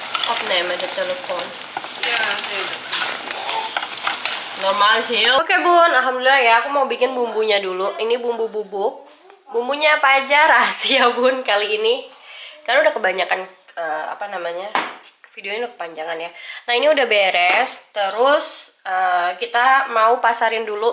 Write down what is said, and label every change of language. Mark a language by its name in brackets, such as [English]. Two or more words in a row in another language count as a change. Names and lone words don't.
[Dutch] opnemen de telefoon. Ja, nee, dat Normaal is heel. [Indonesian] Oke bun, alhamdulillah ya. Aku mau bikin bumbunya dulu. Ini bumbu bubuk. Bumbunya apa aja rahasia bun kali ini. Karena udah kebanyakan apa namanya, videonya udah kepanjangan ya. Nah ini udah beres. Terus kita mau pasarin dulu.